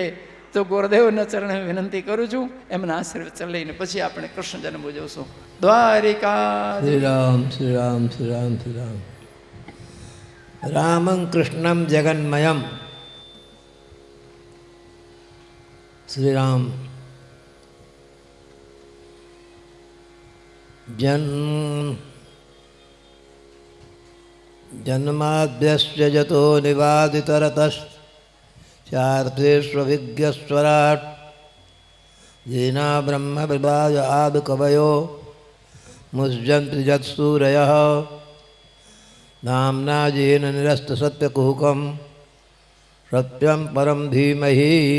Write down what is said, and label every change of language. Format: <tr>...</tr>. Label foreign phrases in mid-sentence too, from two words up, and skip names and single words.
<gu>તો ગુરુદેવના ચરણે વિનંતી કરું છું, એમના આશીર્વાદ લઈને પછી આપણે કૃષ્ણ જન્મ ઉજવશું. દ્વારિકા. શ્રી રામ શ્રી રામ શ્રી રામ શ્રી રામ.</gu> <sa>रामं कृष्णं जगन्मयं</sa> <gu>श्री राम।</gu> <sa>जन्माद्यस्य जतो निवादितरतश्चार्थेष्वभिज्ञस्वराट् येना ब्रह्म विभाज आदि कवयो मुह्यन्ति यत्सूरयः नाम्ना येन निरस्तसत्यकुहकं सत्यं परं धीमहि</sa>